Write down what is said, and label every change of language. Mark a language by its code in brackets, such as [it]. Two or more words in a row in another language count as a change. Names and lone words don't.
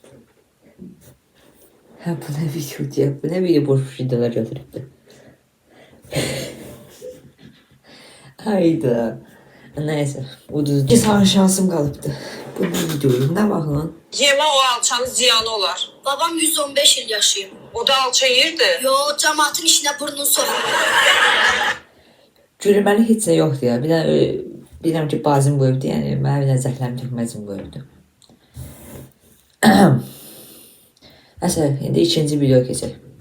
[tr] Bu ne video diye, bu ne video boş videolar götürübdü. Hayda. [az] Neyse, uduz. [tr] Bir sana şansım kalıbdı. Bu ne videoyu, ne bak lan? [az] Yeme o alçanın ziyanı olar. Babam 115 yıl yaşayıb. O da alça yiyirdi. Yo, cəmaatın işinə burnunu soxur. Gülməli heç nə yoxdur ya. Bir də bilirəm ki, bazım bu evdir. Yəni mənə bir də zəhləmi tökməzim bu evdir. Neyse, indi ikinci video keçək.